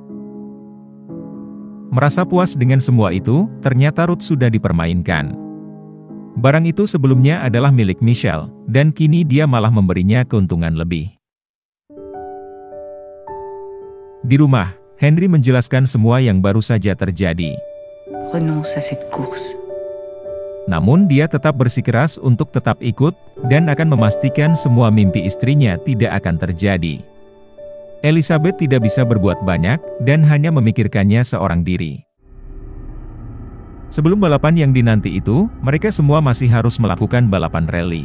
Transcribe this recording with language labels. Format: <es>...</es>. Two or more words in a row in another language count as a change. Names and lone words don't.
<id>Merasa puas dengan semua itu, ternyata Ruth sudah dipermainkan. Barang itu sebelumnya adalah milik Michelle, dan kini dia malah memberinya keuntungan lebih. Di rumah, Henry menjelaskan semua yang baru saja terjadi.</id> <fr>Renonce à cette course.</fr> <id>Namun dia tetap bersikeras untuk tetap ikut, dan akan memastikan semua mimpi istrinya tidak akan terjadi. Elizabeth tidak bisa berbuat banyak, dan hanya memikirkannya seorang diri. Sebelum balapan yang dinanti itu, mereka semua masih harus melakukan balapan rally.</id>